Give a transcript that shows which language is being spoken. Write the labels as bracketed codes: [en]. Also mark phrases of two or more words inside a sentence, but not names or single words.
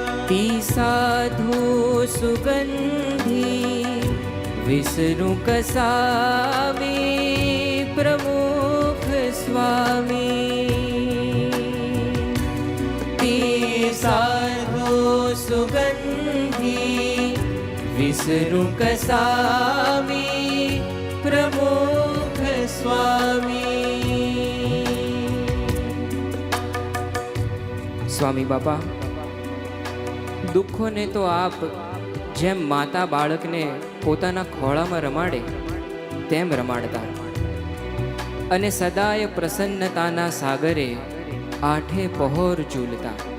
[mr] ती साधु सुगंधी विसरू कसामी प्रमुख स्वामी. साधु सुगंधी विसरू कसामी प्रमुख स्वामी. [gu] સ્વામી બાપા, દુઃખોને તો આપ જેમ માતા બાળકને પોતાના ખોળામાં રમાડે તેમ રમાડતા, અને સદાય પ્રસન્નતાના સાગરે આઠે પહોર ઝૂલતા.